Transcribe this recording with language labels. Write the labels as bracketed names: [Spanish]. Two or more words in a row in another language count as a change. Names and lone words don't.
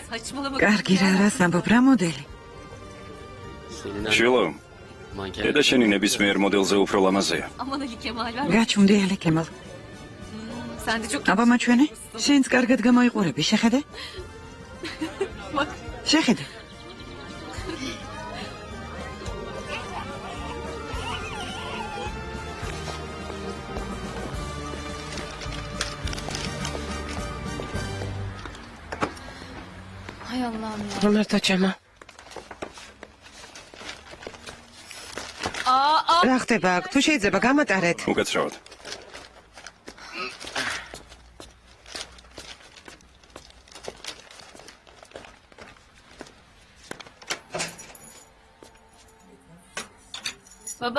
[Georgian] კარგი რა რას ამბობ რა მოდელი? შილო. დედა შენი ნებისმიერ მოდელზე უფრო ლამაზია. გაჩუმდიალე კემალ. აბა მაჩვენე, შენც კარგად გამოიყურები, შეხედე? შეხედე. [Turkish] Hay Allah'ım ya. [Georgian] რომერტო ჩემო. რა ხდება აქ? თუ შეიძლება გამატარეთ. უკაცრავად. [Turkish] Baba,